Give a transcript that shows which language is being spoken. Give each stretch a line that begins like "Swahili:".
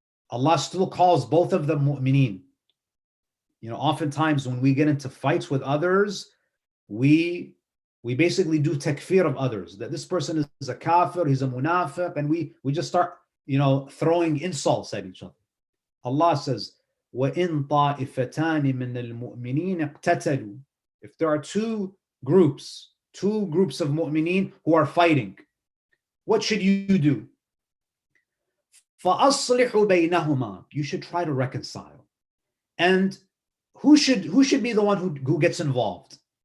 English: Allah still calls both of them mu'mineen. Oftentimes when we get into fights with others, we basically do takfir of others, that this person is a kafir, he's a munafiq, and we just start, throwing insults at each other.
Arabic: Allah says, وَإِن طَائِفَتَانِ مِنَ الْمُؤْمِنِينَ اقْتَتَلُوا.
English: If there are two groups of mu'mineen who are fighting, what should you do?
Arabic: فَأَصْلِحُوا بَيْنَهُمَا.
English: You should try to reconcile. And who should be the one who gets involved?